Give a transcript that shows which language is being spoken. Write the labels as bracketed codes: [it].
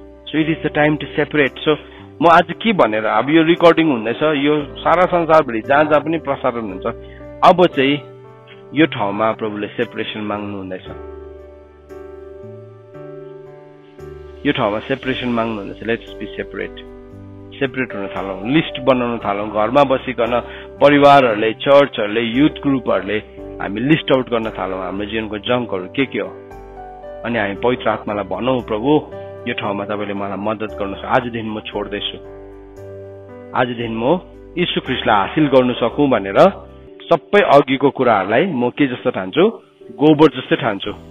[en] So it is the time to separate. [ne] So म आज के भनेर, अब यो रेकर्डिङ हुँदैछ, यो सारा संसारभरि जहाँ जहाँ पनि प्रसारण हुन्छ। अब चाहिँ यो ठाउँमा प्रभुले सेपरेसन माग्नु हुँदैछ। यो ठाउँमा सेपरेसन माग्नु हुँदैछ। [en] let's be [ne] सेपरेट हुन थालौं, लिस्ट बनाउन थालौं। घरमा बसिकन परिवारहरूले, चर्चहरूले, युथ ग्रुपहरूले हामी लिस्ट आउट गर्न थालौं हाम्रो जीवनको जङ्कहरू के हो। अनि हामी पवित्र आत्मालाई भनौं, प्रभु यो ठाउँमा तपाईले मलाई मद्दत गर्नुहोस्। आजदेखि म छोड्दैछु, आजदेखि म यीशु ख्रीष्टलाई हासिल गर्न सकूं भनेर सबै अघिको कुराहरूलाई म के जस्तो ठान्छु, गोबर जस्तै ठान्छु।